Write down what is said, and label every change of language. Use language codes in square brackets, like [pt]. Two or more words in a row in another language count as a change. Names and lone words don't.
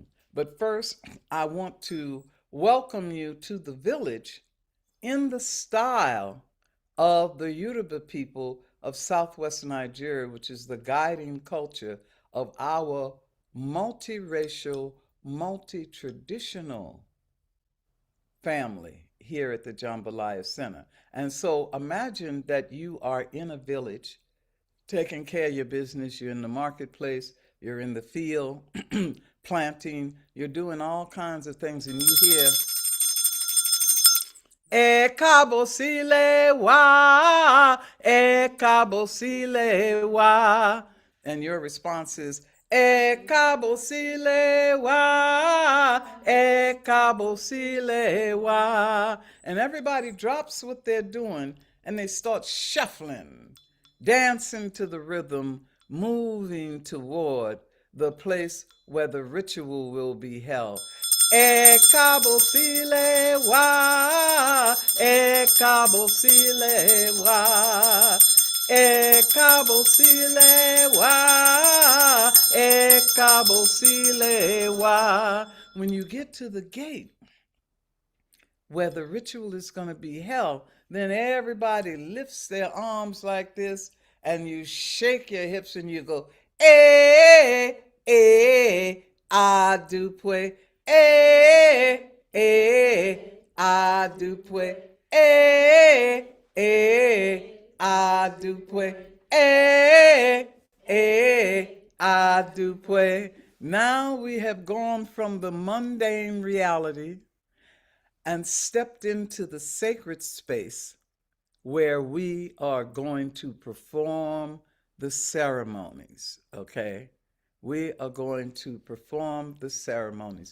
[en] But first, I want to welcome you to the village in the style of the Yoruba people of southwest Nigeria, which is the guiding culture of our multiracial, multi-traditional family here at the Jambalaya Center. And so imagine that you are in a village taking care of your business. You're in the marketplace, you're in the field, planting, you're doing all kinds of things, and you hear, [yo] E kabo sile wa, e kabo sile wa. [en] And your response is, [yo] E kabo sile wa, e kabo sile wa. [en] And everybody drops what they're doing and they start shuffling, dancing to the rhythm, moving toward the place where the ritual will be held. [yo] E kabo sile wa, e kabo sile wa, e kabo sile wa, e kabo sile wa. [en] When you get to the gate where the ritual is going to be held, then everybody lifts their arms like this and you shake your hips and you go, [yo] eh, eh, adupwe, eh, eh, adupwe, eh, eh, adupwe, eh, eh, adupwe. [en] Now we have gone from the mundane reality and stepped into the sacred space where we are going to perform the ceremonies, okay? We are going to perform the ceremonies.